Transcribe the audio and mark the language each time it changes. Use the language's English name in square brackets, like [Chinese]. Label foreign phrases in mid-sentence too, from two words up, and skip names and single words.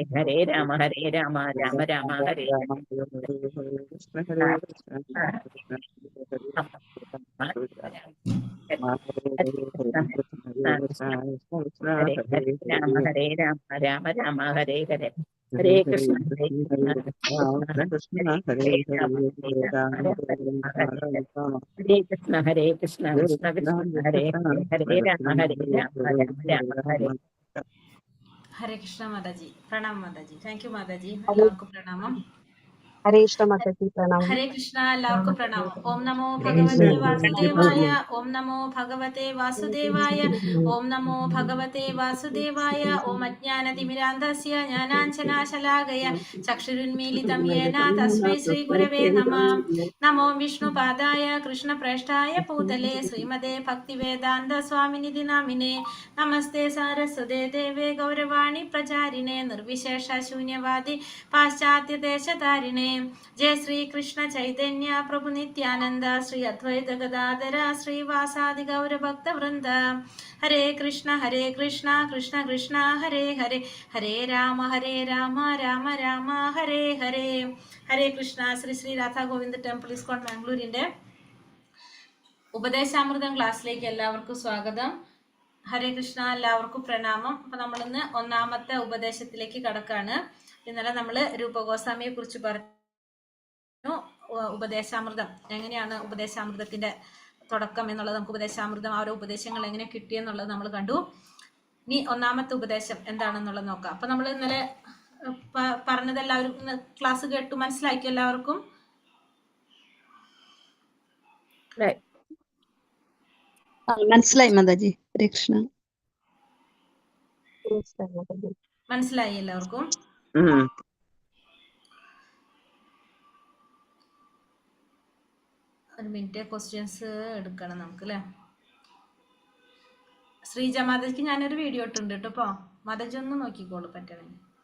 [Sanskrit] ഹരേ രാമ രാമ ഹരേ ഹരേ. ഹരേ ഹരേ രാമ രാമ ഹരേ ഹരേ. ഹരേ കൃഷ്ണ കൃഷ്ണ കൃഷ്ണ ഹരേ ഹരേ. ഹരേ കൃഷ്ണ കൃഷ്ണ കൃഷ്ണ ഹരേ ഹരേ. ഹരേ രാമ രാമ ഹരേ. [Malayalam] ഹരേ കൃഷ്ണ മാതാജി. പ്രണാം മാതാജി. [English] thank you [Malayalam] മാതാജി. എല്ലാവർക്കും പ്രണാമം. ഹരേ കൃഷ്ണ മാതാജി. പ്രണാമം. ഹരേ കൃഷ്ണ. എല്ലാവർക്കും പ്രണാമം. [Sanskrit] ഓം നമോ ഭഗവതേ വാസുദേവായ. ഓം നമോ ഭഗവതേ വാസുദേവായ. ഓം നമോ ഭഗവതേ വാസുദേവായ. ഓം അജ്ഞാനതിമിരാന്ധസ്യ ജ്ഞാനാഞ്ജനാശലാകയ ചക്ഷുരുന്മീലിതം യേന തസ്മൈ ശ്രീ ഗുരവേ നമഃ. നമോ വിഷ്ണുപാദായ കൃഷ്ണപ്രേഷ്ഠായ പൂതലേ ശ്രീമതേ ഭക്തിവേദാന്ത സ്വാമിനിധി നാമിനേ. നമസ്തേ സാരസ്വതേ ദേവേ ഗൗരവാണി പ്രചാരിണേ നിർവിശേഷ ശൂന്യവാദി പാശ്ചാത്യദേശതാരിണേ. जय श्री कृष्ण चैतन्य प्रभु नित्यानंद श्री अद्वैत गदाधर श्रीवासादि गौर भक्त वृंद. हरे कृष्ण कृष्ण कृष्ण हरे हरे. हरे राम राम राम हरे हरे. हरे कृष्ण. [Malayalam] ശ്രീ ശ്രീ രാധാ ഗോവിന്ദ് ടെമ്പിൾ ഇസ്കോൺ ബാംഗ്ലൂരിന്റെ ഉപദേശാമൃതം ക്ലാസ്സിലേക്ക് എല്ലാവർക്കും സ്വാഗതം. ഹരേ കൃഷ്ണ. എല്ലാവർക്കും പ്രണാമം. അപ്പൊ നമ്മളിന്ന് ഒന്നാമത്തെ ഉപദേശത്തിലേക്ക് കടക്കാണ്. ഇന്നലെ നമ്മള് രൂപഗോസ്വാമിയെ കുറിച്ച് പറഞ്ഞു. ഉപദേശാമൃതം എങ്ങനെയാണ് ഉപദേശാമൃതത്തിന്റെ തുടക്കം എന്നുള്ളത്, നമുക്ക് ഉപദേശാമൃതം ഓരോ ഉപദേശങ്ങൾ എങ്ങനെ കിട്ടിയെന്നുള്ളത് നമ്മൾ കണ്ടു. ഇനി ഒന്നാമത്തെ ഉപദേശം എന്താണെന്നുള്ളത് നോക്കാം. അപ്പൊ നമ്മൾ ഇന്നലെ പറഞ്ഞത് എല്ലാവരും ക്ലാസ് കേട്ടു മനസ്സിലാക്കി എല്ലാവർക്കും? മനസ്സിലായി മാതാജി. ഹരേ കൃഷ്ണ. Krishna Mataji. മനസ്സിലായി എല്ലാവർക്കും? ഒരു മിനിറ്റ്, ക്വസ്റ്റ്യൻസ് എടുക്കണം നമുക്ക് അല്ലേ. ശ്രീജ മാതാജിക്ക് ഞാനൊരു വീഡിയോ ഇട്ടുണ്ട് കേട്ടോ. ഇപ്പോൾ മാതാജി ഒന്ന് നോക്കിക്കോളൂ പറ്റണമെങ്കിൽ.